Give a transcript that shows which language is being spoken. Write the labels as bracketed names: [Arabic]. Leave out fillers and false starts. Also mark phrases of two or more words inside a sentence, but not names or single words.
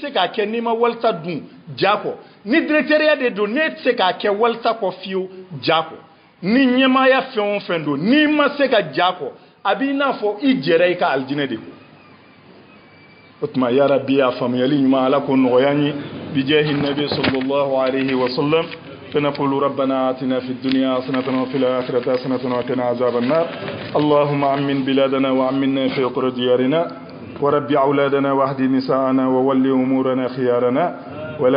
[Bambara] se k'a kɛ n'i ma walita dun ja kɔ ni directeuriya de don n'e tɛ se k'a kɛ walita kɔ fiyewu ja kɔ ni ɲɛmaaya fɛn o fɛn don n'i ma se ka ja kɔ a b'i n'a fɔ i jɛra i ka alijinɛ de kɔ o tuma [Arabic] يا ربي [Bambara] a faamuyali ɲuman ala ko nɔgɔya n ye bijahi nabi [Arabic] صلى الله عليه وسلم فنقول ربنا آتنا في الدنيا حسنة وفي الآخرة حسنة وقنا عذاب النار اللهم أمن بلادنا وأمنا في قرى ديارنا وربي أولادنا واهد نساءنا وولي أمورنا خيارنا